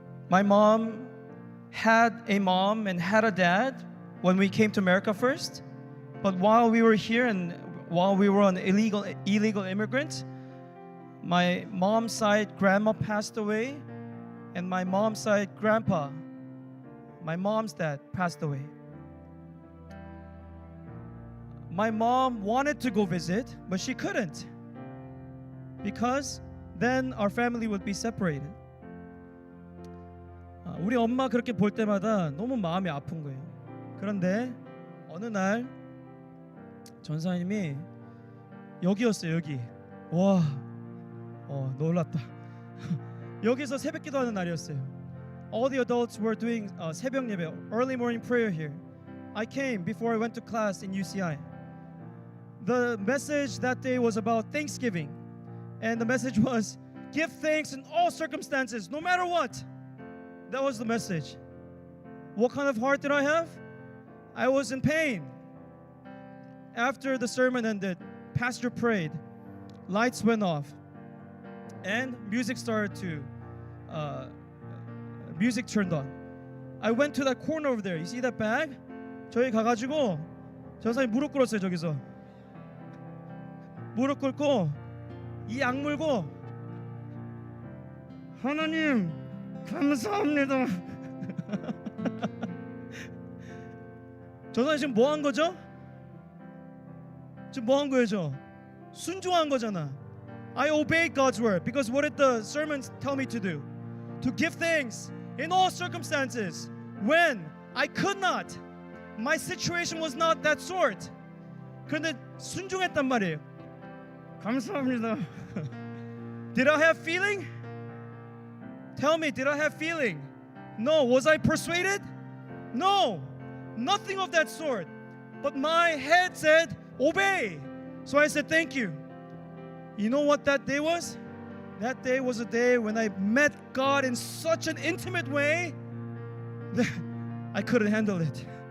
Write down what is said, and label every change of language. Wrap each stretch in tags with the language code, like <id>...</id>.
<en>My mom had a mom and had a dad when we came to America first, but while we were here and while we were an illegal immigrant, my mom's side grandma passed away, and my mom's side grandpa, my mom's dad, passed away. My mom wanted to go visit, but she couldn't, because then our family would be separated.</en> <ko>우리 엄마 그렇게 볼 때마다 너무 마음이 아픈 거예요. 그런데 어느 날 전사님이 여기였어요. 여기. 와, 놀랐다. 여기서 새벽기도 하는 날이었어요.</ko> <en>All the adults were doing</en> <ko>새벽 예배,</ko> <en>early morning prayer here. I came before I went to class in UCI. The message that day was about Thanksgiving, and the message was give thanks in all circumstances, no matter what. That was the message. What kind of heart did I have? I was in pain. After the sermon ended, pastor prayed, lights went off, and music turned on. I went to that corner over there. You see that bag?</en> <ko>저기 가가지고 전사님 무릎 꿇었어요. 저기서 무릎 꿇고 이 악물고 하나님 감사합니다. 전사님 지금 뭐 한 거죠? 지금 뭐 한 거예요? 저 순종한 거잖아.</ko> <en>I obeyed God's word because what did the sermons tell me to do? To give thanks in all circumstances when I could not. My situation was not that sort.</en> <ko>그런데 순종했단 말이에요. 감사합니다.</ko> <en>Did I have feeling? Tell me, did I have feeling? No. Was I persuaded? No. Nothing of that sort. But my head said, obey. So I said, thank you. You know what that day was? That day was a day when I met God in such an intimate way that I couldn't handle it.</en>